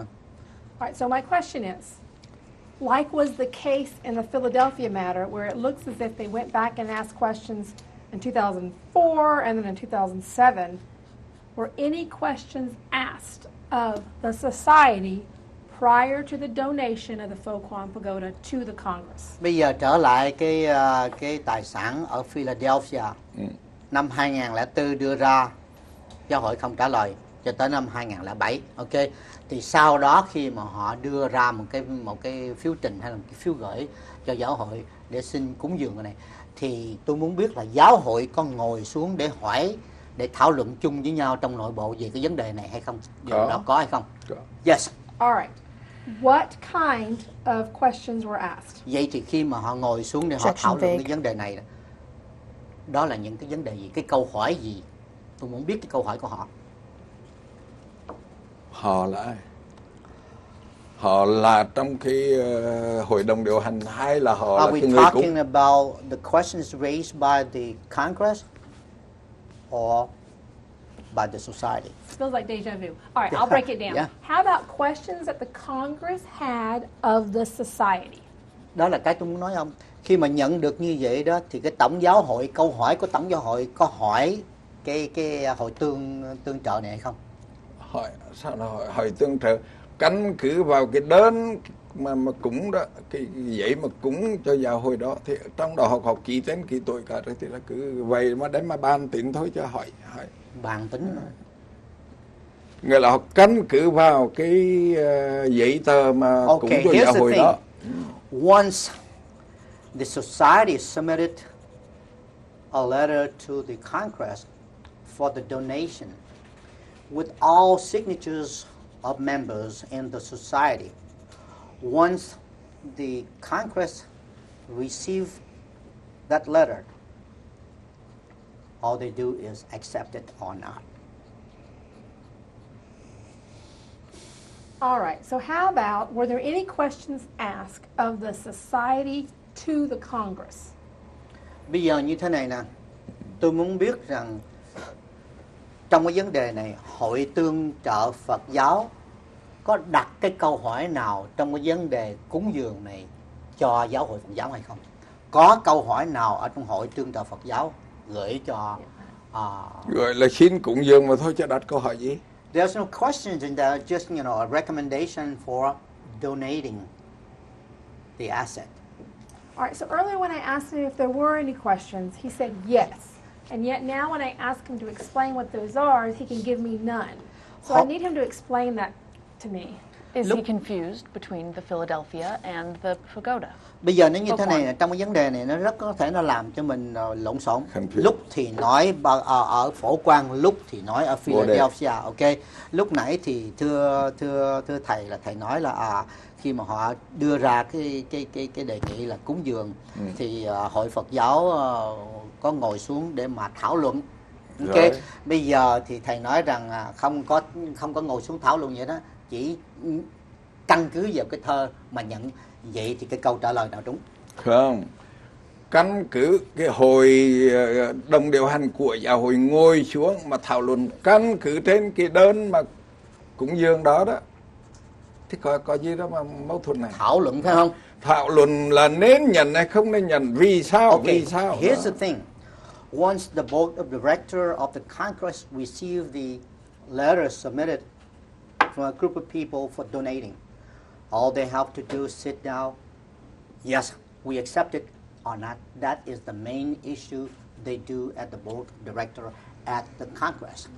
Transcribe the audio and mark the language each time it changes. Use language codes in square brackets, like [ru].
[en] All right, so my question is, like was the case in the Philadelphia matter, where it looks as if they went back and asked questions in 2004 and then in 2007, were any questions asked of the society prior to the donation of the Phổ Quang Pagoda to the Congress? [vi] Bây giờ trở lại cái tài sản ở Philadelphia. Năm 2004 đưa ra, giáo hội không trả lời cho tới năm 2007. Ok, thì sau đó khi mà họ đưa ra một cái phiếu trình hay là một cái phiếu gửi cho giáo hội để xin cúng dường cái này, thì tôi muốn biết là giáo hội có ngồi xuống để hỏi, để thảo luận chung với nhau trong nội bộ về cái vấn đề này hay không? Điều đó có hay không? Có. [en] Yes. All right. What kind of questions were asked? [vi] Vậy thì khi mà họ ngồi xuống để họ thảo luận cái vấn đề này, đó là những cái vấn đề gì, cái câu hỏi gì? Tôi muốn biết cái câu hỏi của họ. Họ là ai? Họ là trong cái hội đồng điều hành hay là họ [en] Are [vi] là [en] we [vi] cái người [en] talking [vi] cúng? [en] about the questions raised by the Congress or by the society? Feels like deja vu. All right, I'll break it down. Yeah. How about questions that the Congress had of the society? [vi] Đó là cái tôi muốn nói ông. Khi mà nhận được như vậy đó thì cái tổng giáo hội, câu hỏi của tổng giáo hội có hỏi cái hội tương trợ này hay không? Hỏi sao nó hỏi tương trợ căn cứ vào cái đơn mà cúng đó, cái giấy mà cúng cho giáo hội đó, thì trong đó họ ký tên ký tuổi cả rồi, thì là cứ vậy mà đem mà bàn tính thôi chứ hỏi. Bàn tính. Nghĩa là họ căn cứ vào cái giấy tờ mà cúng cho giáo hội đó. [en] Once the society submitted a letter to the Congress for the donation with all signatures of members in the society, once the Congress received that letter, all they do is accept it or not. All right, so how about, were there any questions asked of the society to the Congress? [vi] Bây giờ như thế này nè, tôi muốn biết rằng trong cái vấn đề này, hội tương trợ Phật giáo có đặt cái câu hỏi nào trong cái vấn đề cúng dường này cho giáo hội Phật giáo hay không? Có câu hỏi nào ở trong hội tương trợ Phật giáo gửi cho Gọi là xin cúng dường mà thôi chứ đặt câu hỏi gì? [en] There's no questions in there, just a recommendation for donating the asset. All right, so earlier when I asked him if there were any questions, he said yes. And yet now when I ask him to explain what those are, he can give me none. So I need him to explain that to me. Is he confused between the Philadelphia and the pagoda? [vi] Bây giờ nó như thế này, trong cái vấn đề này nó rất có thể nó làm cho mình lộn xộn. Lúc thì nói ở Phổ Quang, lúc thì nói ở Philadelphia, ok. Lúc nãy thì thưa thầy là thầy nói là khi mà họ đưa ra cái đề nghị là cúng dường thì hội Phật giáo có ngồi xuống để mà thảo luận. Ok. Rồi. Bây giờ thì thầy nói rằng không có ngồi xuống thảo luận vậy đó, chỉ căn cứ vào cái thơ mà nhận. Vậy thì cái câu trả lời nào đúng? Không. Căn cứ cái hội đồng điều hành của giáo hội ngồi xuống mà thảo luận căn cứ trên cái đơn mà cúng dường đó đó. Thì có gì đó mà mâu thuẫn này? Thảo luận phải không? Thảo luận là nên nhận hay không nên nhận, vì sao? [en] Okay. [vi] Vì sao? [en] Here's the thing. Once the board of director of the Congress received the letter submitted from a group of people for donating, all they have to do is sit down. Yes, we accept it or not. That is the main issue they do at the board of director at the Congress.